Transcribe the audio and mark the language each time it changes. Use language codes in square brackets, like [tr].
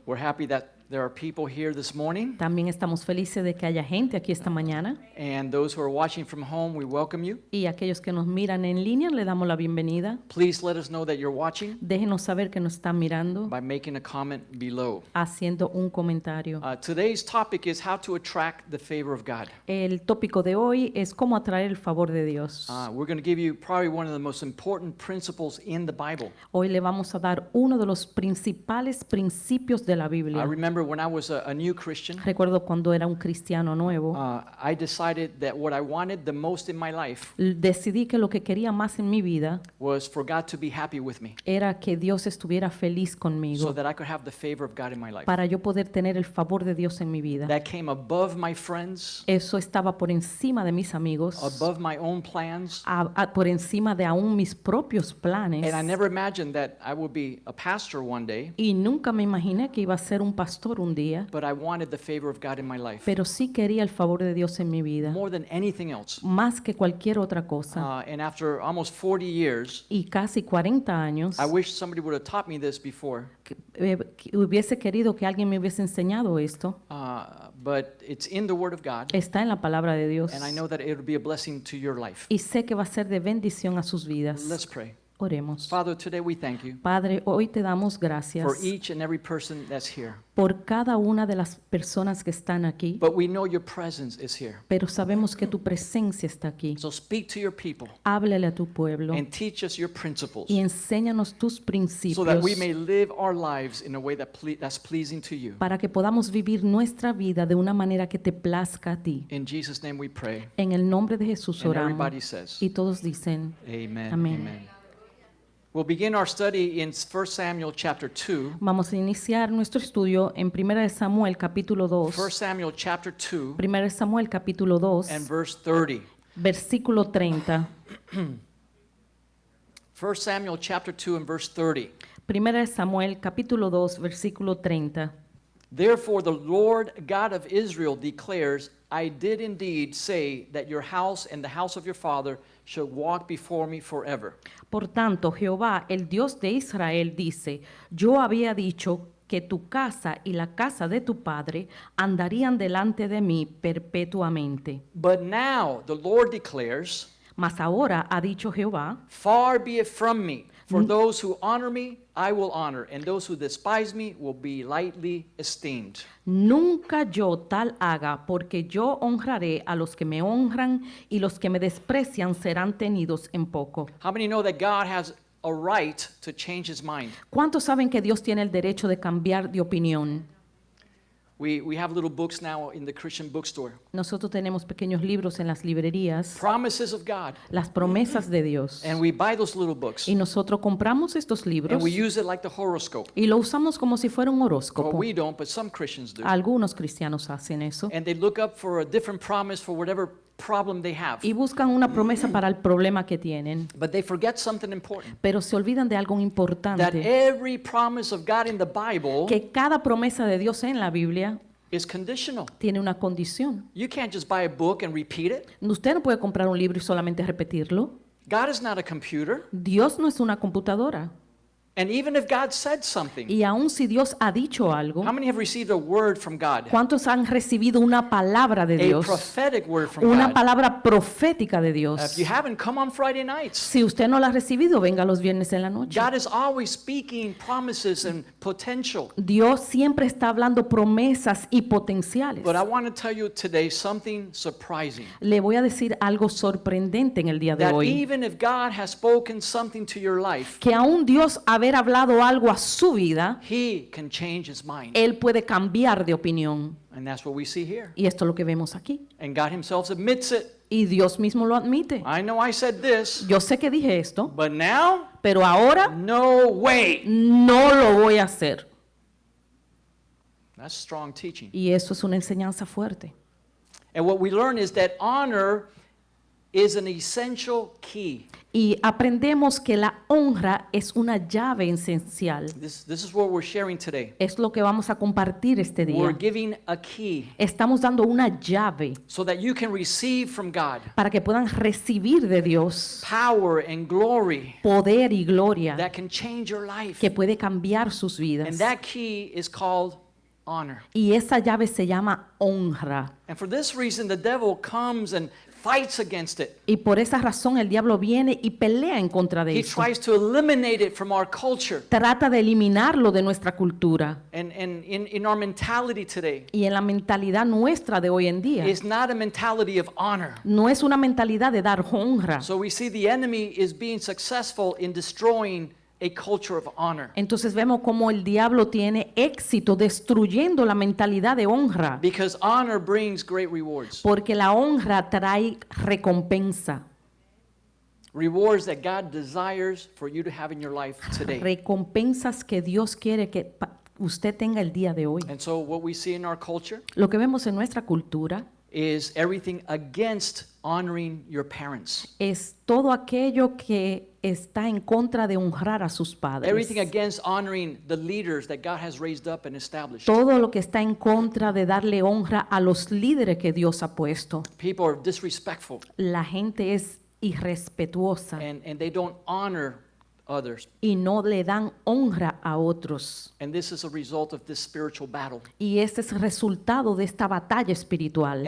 [en] We're happy that there are people here this morning. [es] También estamos felices de que haya gente aquí esta mañana. [en] And those who are watching from home, we welcome you. [es] Y a aquellos que nos miran en línea, le damos la bienvenida. [en] Please let us know that you're watching [es] Déjenos saber que nos están mirando, [en] by making a comment below. [es] haciendo un comentario. [en] Today's topic is how to attract the favor of God. [es] El tópico de hoy es cómo atraer el favor de Dios. [en] We're going to give you probably one of the most important principles in the Bible. [es] Hoy le vamos a dar uno de los principales principios de la [en] I [es] Biblia. [en] remember when I was a new Christian, [es] Recuerdo cuando era un cristiano nuevo, [en] I decided that what I wanted the most in my life [es] decidí que lo que quería más en mi vida [en] was for God to be happy with me [es] era que Dios estuviera feliz [en] so [es] conmigo, [en] that I could have the favor of God in my life. [es] para yo poder tener el favor de Dios en mi vida. [en] That came above my friends, [es] Eso estaba por encima de mis amigos, [en] above my own plans. [es] por encima de aún mis propios planes. [en] And I never imagined that I would be a pastor one day, [es] Y nunca me imaginé que iba a ser un pastor un día, [en] but I wanted the favor of God in my life [es] pero sí quería el favor de Dios en mi vida, [en] more than anything else. [es] más que cualquier otra cosa. [en] And after almost 40 years, [es] Y casi 40 años, [en] I wish somebody would have taught me this before, [es] que hubiese querido que alguien me hubiese enseñado esto. [en] but it's in the Word of God, [es] Está en la palabra de Dios. [en] and I know that it will be a blessing to your life. [es] Y sé que va a ser de bendición a sus vidas. [en] Let's pray. [es] Oremos. [en] Father, today we thank you [es] Padre, hoy te damos gracias [en] for each and every person that's here. [es] por cada una de las personas que están aquí, [en] But we know your presence is here. [es] pero sabemos que tu presencia está aquí. [en] So speak to your people [es] Háblale a tu pueblo [en] and teach us your principles [es] y enséñanos tus [en] so [es] principios [en] that we may live our lives in a way that's pleasing to you. [es] para que podamos vivir nuestra vida de una manera que te plazca a ti. [en] In Jesus' name we pray. [es] En el nombre de Jesús [en] And [es] oramos. [en] everybody says, [es] Y todos dicen, [en] Amen. [es] Amén. [en] Amen. We'll begin our study in 1 Samuel chapter 2. [es] vamos a iniciar nuestro estudio en 1 Samuel capítulo 2. [en] 1 Samuel chapter 2 [es] 1 Samuel capítulo 2, [en] and verse 30. [es] versículo 30. [en] 1 Samuel chapter 2 and verse 30. [es] 1 Samuel capítulo 2, versículo 30. [en] Therefore the Lord God of Israel declares, I did indeed say that your house and the house of your father should walk before me forever. [es] Por tanto, Jehová, el Dios de Israel, dice, yo había dicho que tu casa y la casa de tu padre andarían delante de mí perpetuamente. [en] But now the Lord declares, [es] Mas ahora ha dicho Jehová, [en] far be it from me, for those who honor me, I will honor, and those who despise me will be lightly esteemed. [es] nunca yo tal haga, porque yo honraré a los que me honran y los que me desprecian serán tenidos en poco. [en] How many know that God has a right to change his mind? [es] ¿Cuántos saben que Dios tiene el derecho de cambiar de opinión? [en] We have little books now in the Christian bookstore. [es] Nosotros tenemos pequeños libros en las librerías, [en] Promises of God. [es] las promesas de Dios. [en] And we buy those little books. [es] Y nosotros compramos estos libros [en] And we use it like the horoscope. [es] y lo usamos como si fuera un [en] Well, [es] horóscopo. [en] we don't, but some Christians do. [es] Algunos cristianos hacen eso [en] And they look up for a different promise for whatever problem they have. [es] y buscan una promesa para el problema que tienen, [en] But they forget something important. [es] pero se olvidan de algo [en] That [es] importante, [en] every promise of God in the Bible [es] que cada promesa de Dios en la Biblia [en] is conditional. [es] tiene una condición. [en] You can't just buy a book and repeat it. [es] Usted no puede comprar un libro y solamente repetirlo. [en] God is not a computer. [es] Dios no es una computadora. [en] And even if God said something, [es] Y aun si Dios ha dicho algo, [en] how many have received a word from God? [es] ¿cuántos han recibido una palabra de [en] A [es] Dios? [en] prophetic word from [es] Una [en] God. [es] palabra profética de [en] If [es] Dios. [en] you haven't, come on Friday nights. [es] Si usted no la ha recibido, venga los viernes en la noche. [en] God is always speaking promises and potential. [es] Dios siempre está hablando promesas y potenciales. [en] But I want to tell you today something surprising. [es] Le voy a decir algo sorprendente en el día de [en] That [es] hoy. [en] even if God has spoken something to your life, [es] Que aún Dios haber hablado algo a su vida, [en] He can change His mind. [es] Él puede cambiar de opinión. [en] And that's what we see here. [es] Y esto es lo que vemos aquí. [en] And God Himself admits it. [es] Y Dios mismo lo admite. [en] I know I said this, [es] Yo sé que dije esto, [en] but now, [es] pero ahora [en] no way. [es] no lo voy a hacer. [en] That's strong teaching. [es] Y eso es una enseñanza fuerte. [en] And what we learn is that honor is an essential key. [es] Y aprendemos que la honra es una llave esencial. [en] This is what we're sharing today. [es] Es lo que vamos a compartir este [en] We're [es] día. [en] giving a key [es] Estamos dando una llave [en] so that you can receive from God [es] para que puedan recibir de Dios [en] power and glory [es] poder y gloria [en] that can change your life. [es] que puede cambiar sus vidas. [en] And that key is called honor. [es] Y esa llave se llama honra. [en] And for this reason, the devil comes and fights against it. [es] Y por esa razón el diablo viene y pelea en contra de [en] He [es] eso. [en] tries to eliminate it from our culture [es] Trata de eliminarlo de nuestra cultura. [en] and in our mentality today. [es] Y en la mentalidad nuestra de hoy en día, [en] It's not a mentality of honor. [es] no es una mentalidad de dar honra. [en] So we see the enemy is being successful in destroying a culture of honor. [es] Entonces vemos cómo el diablo tiene éxito destruyendo la mentalidad de honra, [en] Because honor brings great rewards. [es] porque la honra trae recompensa, [en] Rewards that God desires for you to have in your life today. [es] recompensas que Dios quiere que usted tenga el día de hoy. [en] And so what we see in our culture [es] Lo que vemos en nuestra cultura [en] is everything against honoring your parents. [es] es todo aquello que está en contra de honrar a sus padres. [en] Everything against honoring the leaders that God has raised up and established. [es] Todo lo que está en contra de darle honra a los líderes que Dios ha puesto. [en] People are disrespectful [es] La gente es irrespetuosa [en] and they don't honor others. [es] y no le dan honra a otros. [en] And this is a result of this spiritual battle. [es] Y este es el resultado de esta batalla espiritual.